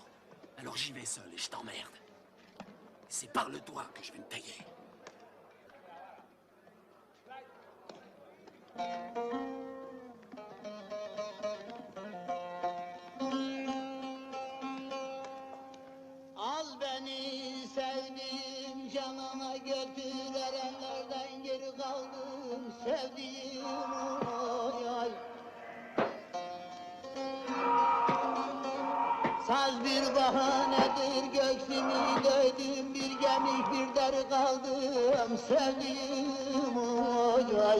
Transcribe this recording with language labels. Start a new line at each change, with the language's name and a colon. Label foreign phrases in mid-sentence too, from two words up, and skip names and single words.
French: Alors j'y vais seul et je t'emmerde. C'est par le toit que je vais me tailler.
Turkish: Al beni sevdiğim canına götür erenlerden geri kaldım sevdiğim oy ay. Saz bir bahanedir göksümü döydüm bir gemi bir deri kaldım sevdiğim oy ay.